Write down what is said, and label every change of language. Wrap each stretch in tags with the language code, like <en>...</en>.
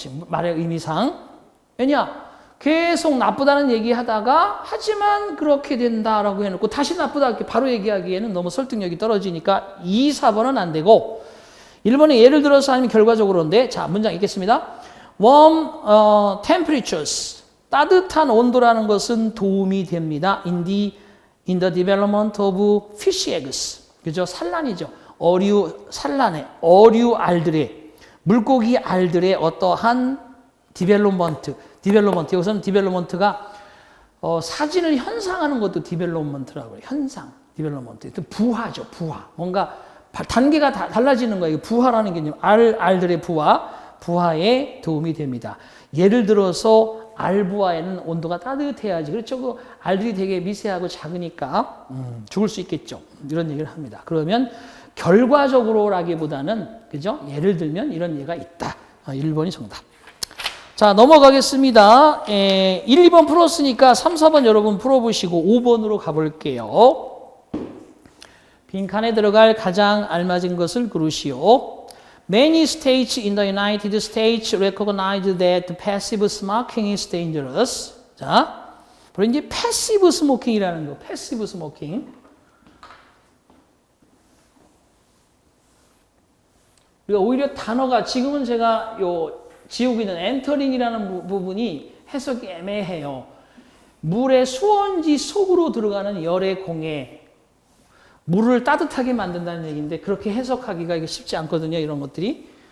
<ko>지금 말의 의미상. 왜냐? 계속 나쁘다는 얘기하다가 하지만 그렇게 된다라고 해놓고 다시 나쁘다 이렇게 바로 얘기하기에는 너무 설득력이 떨어지니까 2, 4번은 안 되고 1번은 예를 들어서 아니면 결과적으로인데 자 문장 읽겠습니다.</ko> <en>Warm temperatures</en> <ko>따뜻한 온도라는 것은 도움이 됩니다.</ko> <en>in the development of fish eggs.</en> <ko>그죠? 산란이죠. 산란의 어류 알들의 물고기 알들의 어떠한 디벨롭먼트. 여기서는 디벨롭먼트가 사진을 현상하는 것도 디벨롭먼트라고 해요. 현상, 디벨롭먼트. 부화죠, 부화. 뭔가 단계가 달라지는 거예요. 부화라는 개념. 알들의 부화에 도움이 됩니다. 예를 들어서 알부화에는 온도가 따뜻해야지. 그렇죠. 그 알들이 되게 미세하고 작으니까 죽을 수 있겠죠. 이런 얘기를 합니다. 그러면 결과적으로라기보다는 그죠? 예를 들면 이런 예가 있다. 1번이 정답. 자, 넘어가겠습니다. 1, 2번 풀었으니까 3, 4번 여러분 풀어보시고 5번으로 가볼게요. 빈칸에 들어갈 가장 알맞은 것을 고르시오.</ko> <en>Many states in the United States recognize that passive smoking is dangerous.</en> <ko>자, 바로 이제</ko> <en>passive smoking</en> <ko>이라는 거.</ko> <en>passive smoking.</en> <ko>그러니까 오히려 단어가 지금은 제가 지우고 있는 엔터링이라는 부분이 해석이 애매해요. 물의 수온지 속으로 들어가는 열의 공에 물을 따뜻하게 만든다는 얘기인데 그렇게 해석하기가 이게 쉽지 않거든요. 이런 것들이.</ko>